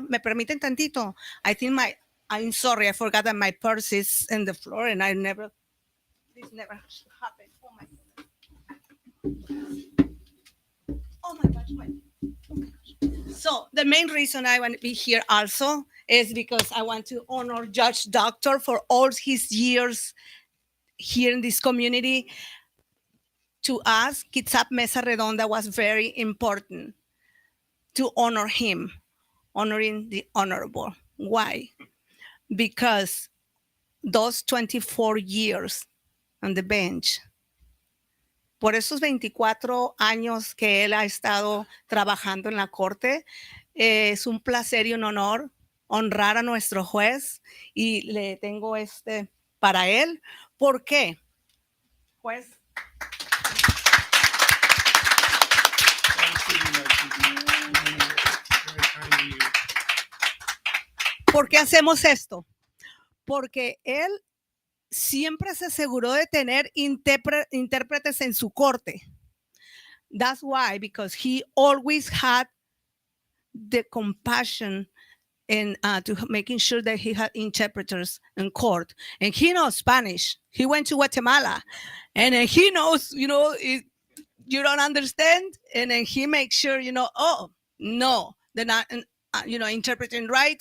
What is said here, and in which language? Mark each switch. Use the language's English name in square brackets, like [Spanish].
[Spanish] ¿Me permiten tantito? [English] I'm sorry, I forgot that my purse is in the floor and this never happened. Oh my gosh, wait. Oh my gosh. So the main reason I want to be here also is because I want to honor Judge Docter for all his years here in this community. To us, Kitsap Mesa Redonda was very important to honor him, honoring the honorable. Why? [Spanish] Because those 24 years on the bench, por esos 24 años que él ha estado trabajando en la corte, es un placer y un honor honrar a nuestro juez y le tengo para él. ¿Por qué? Juez. ¿Por qué hacemos esto? Porque él siempre se aseguró de tener intérpretes en su corte. [English] That's why, because he always had the compassion and to making sure that he had interpreters in court. And he knows Spanish. He went to Guatemala, and he knows, you don't understand, and then he makes sure, oh, no, they're not, interpreting right.